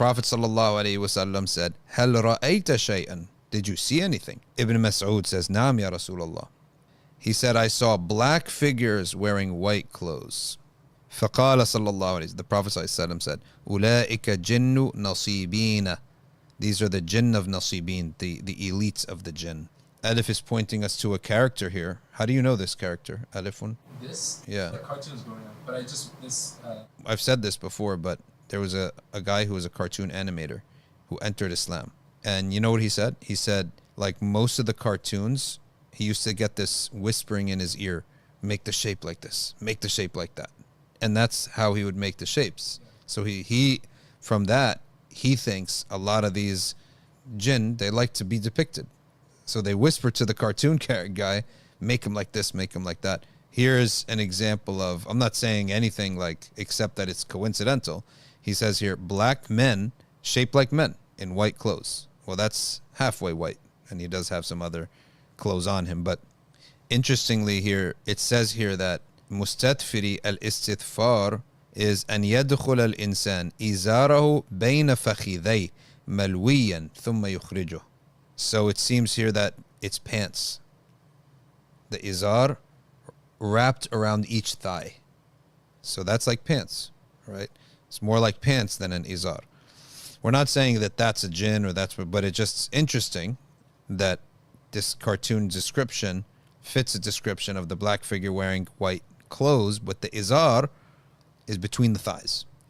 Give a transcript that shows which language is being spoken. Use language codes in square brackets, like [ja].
[en] Prophet ﷺ said, [ar] هل رأيت شيئا? [en] Did you see anything? Ibn Mas'ud says, [ar] نعم يا رسول الله. [en] He said, I saw black figures wearing white clothes. [ar] فقال صلى الله عليه وسلم, [en] the Prophet ﷺ said, [ar] أولئك جن نصيبين. [en] These are the jinn of nasibin, the elites of the jinn. Alif is pointing us to a character here. How do you know this character, Alifun? This? Yeah. The cartoon is going on, but I just, this... I've said this before, but there was a guy who was a cartoon animator who entered Islam. And you know what he said? He said, like most of the cartoons, he used to get this whispering in his ear, make the shape like this, make the shape like that. And that's how he would make the shapes. So he from that, he thinks a lot of these jinn, they like to be depicted. So they whisper to the cartoon guy, make him like this, make him like that. Here's an example of, I'm not saying anything like, except that it's coincidental. He says here, black men shaped like men in white clothes. Well, that's halfway white. And he does have some other clothes on him. But interestingly here, it says here that [ar] مستدفري الاستثفار [en] is [ar] أن يدخل الإنسان إزاره بين فخذيه ملويا ثم يخرجه. [en] So it seems here that it's pants. The izar wrapped around each thigh. So that's like pants, right? It's more like pants than an izar. We're not saying that that's a jinn or that's, but it's just interesting that this cartoon description fits a description of the black figure wearing white clothes, but the izar is between the thighs.